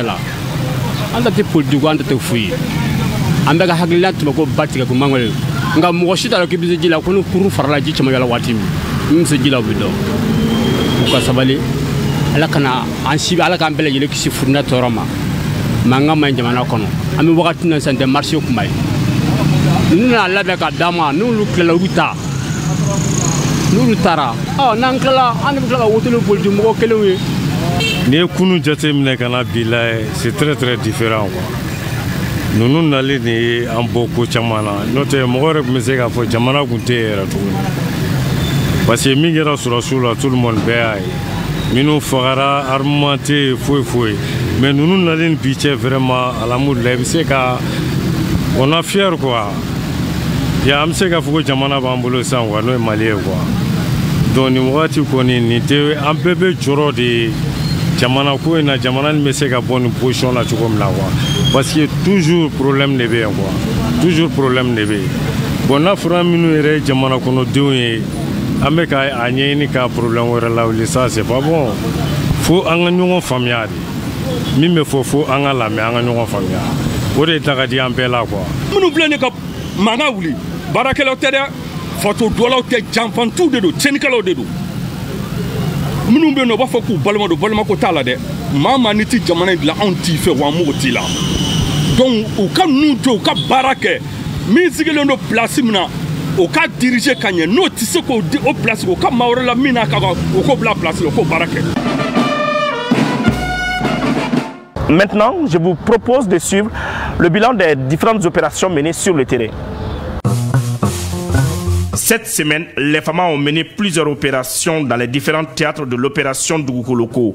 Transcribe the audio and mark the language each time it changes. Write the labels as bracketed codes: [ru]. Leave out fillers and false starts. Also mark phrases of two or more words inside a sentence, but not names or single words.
[bm] la an ta tɛ politiki an ta tɛ foyi ye an bɛ ka hakilina tɛmɛ ko ba tigɛ ko mangoro nka mɔgɔ si t'a dɔn k'i bɛ se ji la ko ni kuru farala ji caman yala waati min bɛ se ji la o bɛ dɔn u ka sabali ala kana an si ala k'an bɛɛ lajɛlen kisi furuna tɔɔrɔ ma mankan ma ɲi jamana kɔnɔ an bɛ wagati na sisan tɛ marché kunba ye ninnu n'a labɛn ka d'a ma n'olu tilala u bɛ taa n'olu taara n'an tilala an de bɛ tila ka wotoro politiki mɔgɔ kelenw ye. n'i ye kunun jateminɛ ka na bi la [fr] c'est très très différent quoi. [bm] Ninnu nali de ye an bɔ ko caman na n'o tɛ mɔgɔ yɛrɛ tun bɛ se k'a fɔ jamana tun tɛ yɛrɛ tuguni [fr] parce que [bm] min kɛra sɔrɔsiw la [fr] tout le monde [bm] bɛɛ y'a ye minnu fagara armement tɛ yen foyi foyi mais ninnu nali ni bi cɛ vraiment alhamdulilayi i bɛ se ka [fr] on a fier quoi [bm] ya an bɛ se k'a fɔ ko jamana b'an bolo sisan quoi n'o ye Mali ye quoi donc nin wagati kɔni nin tɛ an bɛɛ bɛ jɔrɔ de jamana ko in na jamana nin bɛ se ka bɔ nin position la cogo min na quoi [fr] parce que toujours problème de [bm] bɛ yen quoi [fr] toujours problème de [bm] bɛ yen bon n'a fɔra minnu yɛrɛ jamana kɔnɔdenw ye an bɛ ka a ɲɛɲini ka problème wɛrɛ lawuli [fr] ça c'est pas bon [bm] fo an ka ɲɔgɔn faamuya de min bɛ fɔ fo an ka lamɛn an ka ɲɔgɔn faamuya o de ta ka di an bɛɛ la quoi. minnu filɛ nin ka mankan wuli baarakɛlaw tɛ dɛ fato dɔlaw tɛ janfantiw de don tiɲɛnikɛlaw de don minnu bɛ yen nɔ u b'a fɔ k'u balima don balimako t'a la dɛ maa maa ni tɛ jamana in dilan anw t'i fɛ wa an mago t'i la donc u ka ninnu to u ka baara kɛ min sigilen don place min na o ka diriger ka ɲɛ n'o tɛ se k'o di o place o ka maa wɛrɛ la min n'a ka kan o k'o bila place la o k'o baara kɛ. [fr] Maintenant, je vous propose de suivre le bilan des différentes opérations menées sur le terrain. Cette semaine, les FAMA ont mené plusieurs opérations dans les différents théâtres de l'opération Dugukoloko.